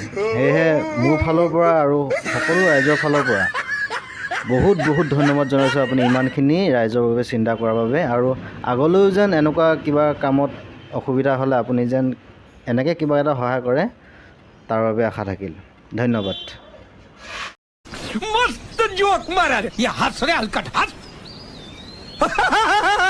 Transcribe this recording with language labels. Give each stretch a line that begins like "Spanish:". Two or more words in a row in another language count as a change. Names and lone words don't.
Assamese: সেয়েহে মোৰ ফালৰ পৰা আৰু সকলো ৰাইজৰ ফালৰ পৰা বহুত ধন্যবাদ জনাইছোঁ আপুনি ইমানখিনি ৰাইজৰ বাবে চিন্তা কৰাৰ বাবে। আৰু আগলৈও যেন এনেকুৱা কিবা কামত অসুবিধা হ'লে আপুনি যেন এনেকৈ কিবা এটা সহায় কৰে, তাৰ বাবে আশা থাকিল। ধন্যবাদ।
Hindi: मस्त जोक मारा रे, ये हंस रे हलकट हंस